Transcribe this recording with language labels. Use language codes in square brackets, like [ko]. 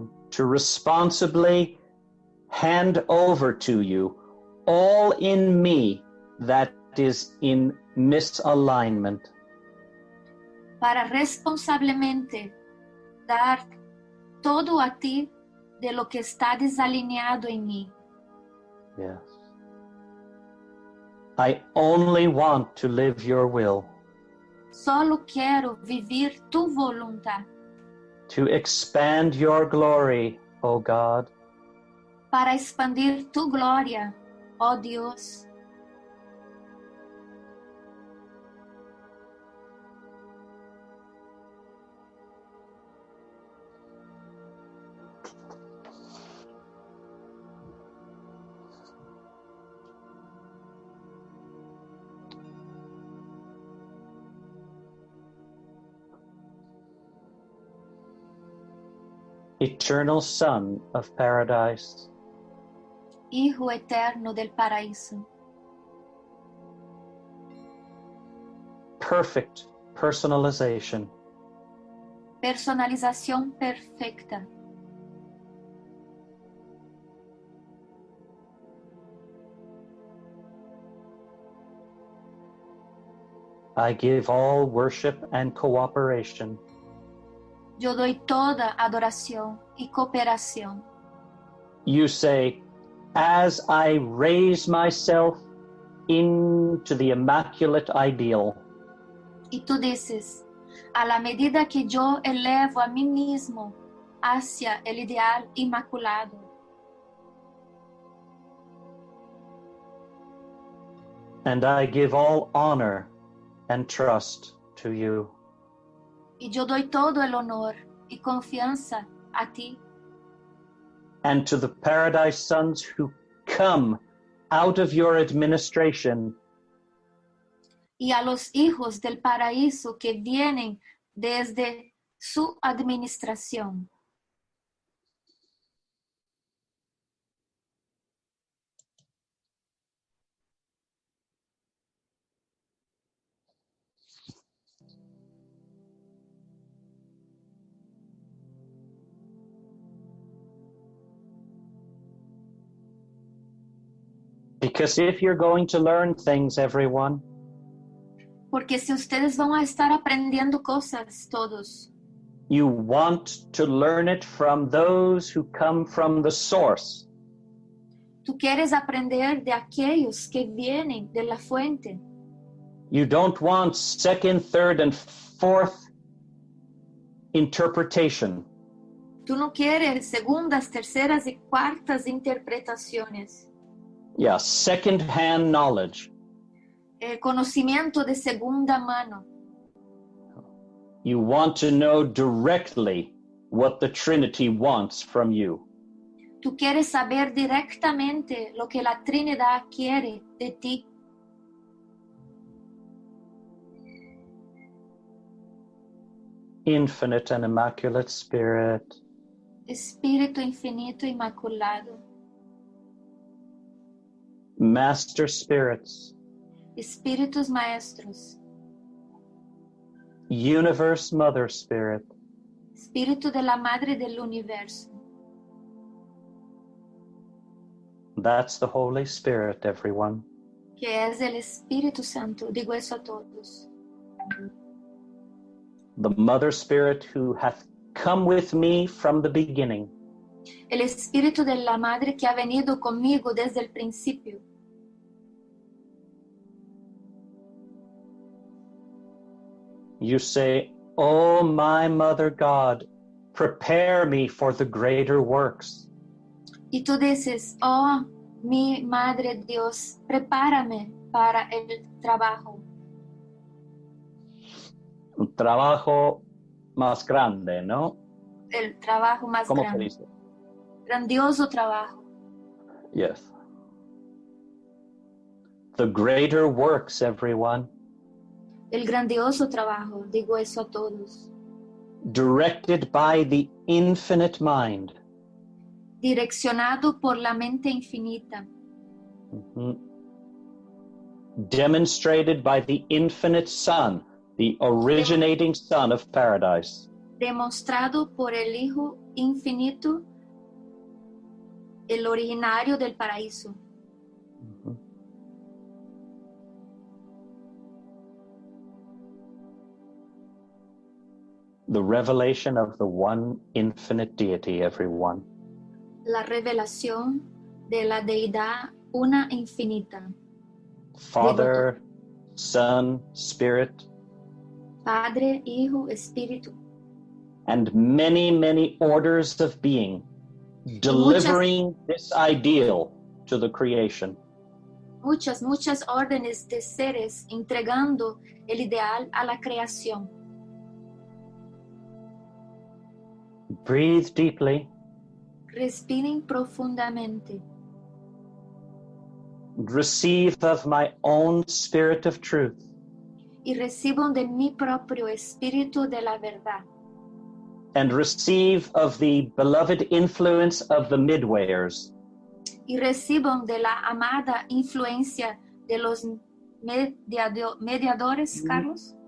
[en] to responsibly hand over to you all in me that is in misalignment. [es] para responsablemente dar todo a ti de lo que está desalineado en mí. [en] Yes. I only want to live your will, [es] Solo quiero vivir tu voluntad [en] to expand your glory, O God, [es] para expandir tu gloria, oh Dios. [en] eternal Son of Paradise, [es] Hijo eterno del paraíso, [en] perfect personalization, [es] personalización perfecta. [en] I give all worship and cooperation [es] Yo doy toda adoración y cooperación. [en] You say, as I raise myself into the immaculate ideal, [es] Y tú dices, a la medida que yo elevo a mí mismo hacia el ideal inmaculado, [en] and I give all honor and trust to you. [es] Y yo doy todo el honor y confianza a ti. [en] And to the paradise sons who come out of your administration, [es] Y a los hijos del paraíso que vienen desde su administración. [en] because if you're going to learn things, everyone, [es] Porque si ustedes van a estar aprendiendo cosas todos, [en] you want to learn it from those who come from the source. [es] tú quieres aprender de aquellos que vienen de la fuente. [en] You don't want second, third, and fourth interpretation. [es] Tú no quieres segundas, terceras y cuartas interpretaciones. [en] Yeah, second-hand knowledge. [es] Conocimiento de segunda mano. [en] You want to know directly what the Trinity wants from you. [es] Tú quieres saber directamente lo que la Trinidad quiere de ti. [en] Infinite and immaculate Spirit, [es] Espíritu infinito inmaculado. [en] Master Spirits, [es] Espíritus maestros. [en] Universe Mother Spirit, [es] Espíritu de la Madre del Universo. [en] that's the Holy Spirit, everyone. [es] Que es el Espíritu Santo. Digo eso a todos. [en] The Mother Spirit who hath come with me from the beginning. [es] El Espíritu de la Madre que ha venido conmigo desde el principio. [en] You say, "Oh, my Mother God, prepare me for the greater works." [es] Y tú dices, oh, mi Madre Dios, prepárame para el trabajo. Un trabajo más grande, ¿no? El trabajo más ¿Cómo se grande. dice? Grandioso trabajo. [en] Yes. The greater works, everyone, [es] El grandioso trabajo. Digo eso a todos. [en] directed by the infinite mind. [es] Direccionado por la mente infinita. Mhm. [en] Demonstrated by the infinite Son, the originating Son of Paradise. [es] Demostrado por el Hijo infinito, el originario del paraíso. Mhm. [en] The revelation of the one infinite deity, everyone. [es] La revelación de la deidad una infinita. [en] Father, Son, Spirit, [es] Padre, Hijo, Espíritu. [en] and many, many orders of being, delivering this ideal to the creation. [es] Muchas órdenes de seres entregando el ideal a la creación. [en] Breathe deeply. [es] Respiren profundamente. [en] Receive of my own spirit of truth. [es] Y reciban de mi propio espíritu de la verdad. [en] And receive of the beloved influence of the midwayers. [es] Y reciban de la amada influencia de los mediadores, Carlos.